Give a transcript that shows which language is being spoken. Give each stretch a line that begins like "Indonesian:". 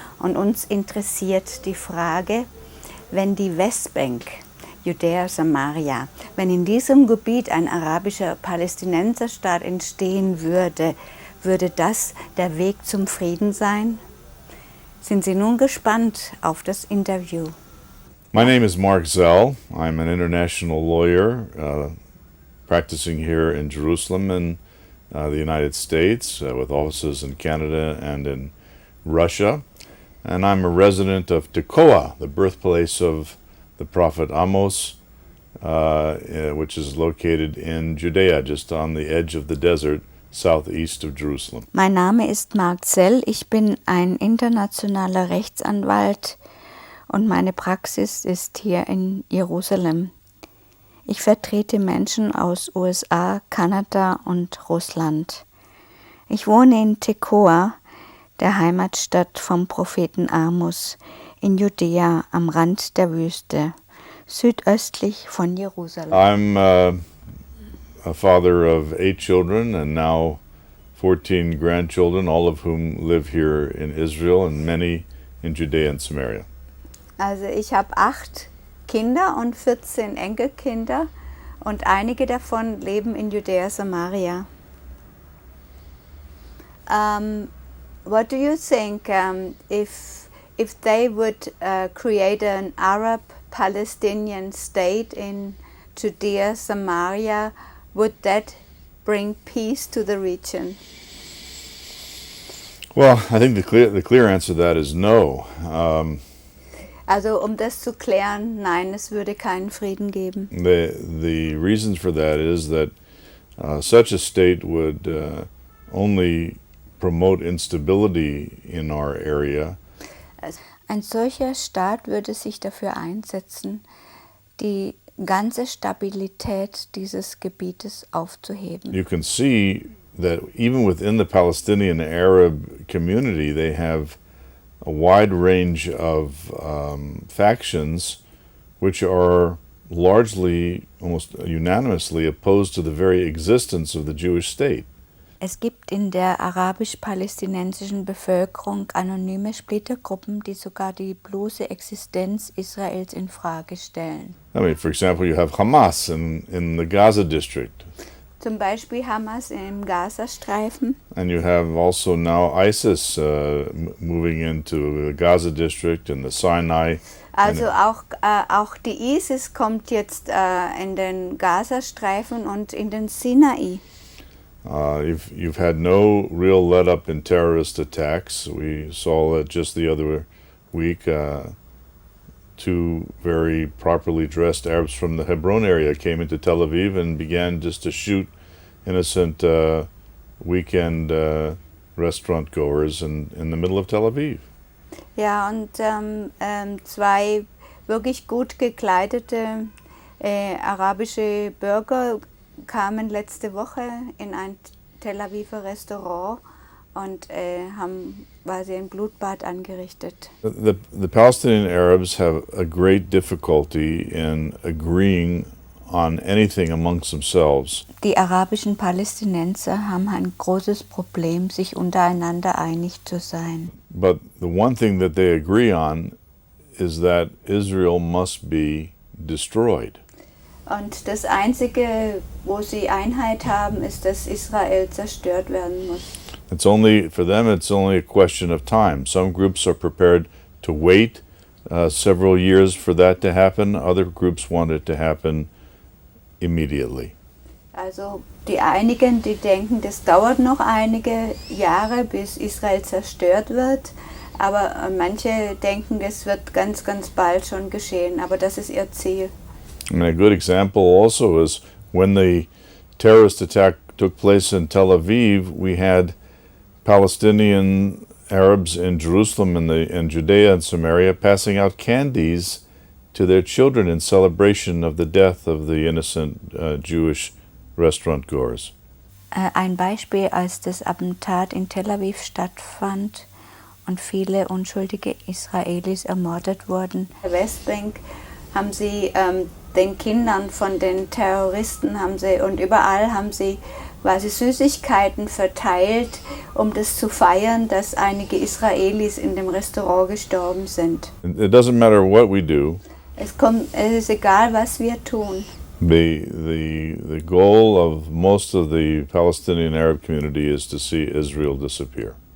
German: Und uns interessiert die Frage, wenn die Westbank, Judäa, Samaria, wenn in diesem Gebiet ein arabischer Palästinenserstaat entstehen würde, würde das der Weg zum Frieden sein? Sind Sie nun gespannt auf das Interview?
English: My name is Zell. I'm an international lawyer practicing here in Jerusalem in the United States with offices in Canada and in Russia. And I'm a resident of Tekoa, the birthplace of the prophet Amos, which is located in Judea, just on the edge of the desert, southeast of Jerusalem.
German: Mein Name ist Zell. Ich bin ein internationaler Rechtsanwalt und meine Praxis ist hier in Jerusalem. Ich vertrete Menschen aus USA, Kanada und Russland. Ich wohne in Tekoa, der Heimatstadt vom Propheten Amos, in Judäa am Rand der Wüste, südöstlich von Jerusalem.
English: I'm a father of 8 children and now 14 grandchildren, all of whom live here in Israel and many in Judea and Samaria.
German: Also ich habe 8 Kinder und 14 Enkelkinder und einige davon leben in Judäa, Samaria.
English: What do you think if they would create an Arab-Palestinian state in Judea, Samaria, would that bring peace to the region? Well, I think the clear answer to that is no.
German: Also das zu klären, nein, es würde keinen Frieden geben.
English: The reason for that is that such a state would only promote instability in our area.
German: Ein solcher Staat würde sich dafür einsetzen, die ganze Stabilität dieses Gebietes aufzuheben.
English: You can see that even within the Palestinian Arab community, they have a wide range of factions which are largely, almost unanimously opposed to the very existence of the Jewish state.
German: Es gibt in der arabisch-palästinensischen Bevölkerung anonyme Splittergruppen, die sogar die bloße Existenz Israels in Frage stellen.
English: I mean, for example, you have Hamas in the Gaza district.
German: Zum Beispiel Hamas im Gazastreifen.
English: And you have also now ISIS moving into the Gaza district and the Sinai.
German: Also auch die ISIS kommt jetzt in den Gazastreifen und in den Sinai.
English: You've had no real let-up in terrorist attacks. We saw that just the other week. 2 very properly dressed Arabs from the Hebron area came into Tel Aviv and began just to shoot innocent weekend restaurant goers in the middle of Tel Aviv.
German: Ja, und 2 wirklich gut gekleidete arabische Bürger kamen letzte Woche in ein Tel Aviver Restaurant und haben quasi ein Blutbad angerichtet.
English: The Palestinian Arabs have a great difficulty in agreeing on anything amongst themselves.
German: Die arabischen Palästinenser haben ein großes Problem, sich untereinander einig zu sein.
English: But the one thing that they agree on is that Israel must be destroyed.
German: Und das Einzige, wo sie Einheit haben, ist, dass Israel zerstört werden muss.
English: For them, it's only a question of time. Some groups are prepared to wait several years for that to happen. Other groups want it to happen immediately.
German: Also die einigen, die denken, das dauert noch einige Jahre, bis Israel zerstört wird. Aber manche denken, das wird ganz, ganz bald schon geschehen. Aber das ist ihr Ziel.
English: I mean, a good example also is when the terrorist attack took place in Tel Aviv, we had Palestinian Arabs in Jerusalem and in Judea and Samaria passing out candies to their children in celebration of the death of the innocent Jewish restaurant goers.
German: Ein Beispiel, als das Attentat in Tel Aviv stattfand und viele unschuldige Israelis ermordet wurden. In der Westbank haben sie den Kindern von den Terroristen und überall haben sie quasi Süßigkeiten verteilt, um das zu feiern, dass einige Israelis in dem Restaurant gestorben sind.
English: It doesn't matter what we do.
German: Es ist egal, was wir tun.
English: The goal of most of the Palestinian Arab community is to see Israel disappear.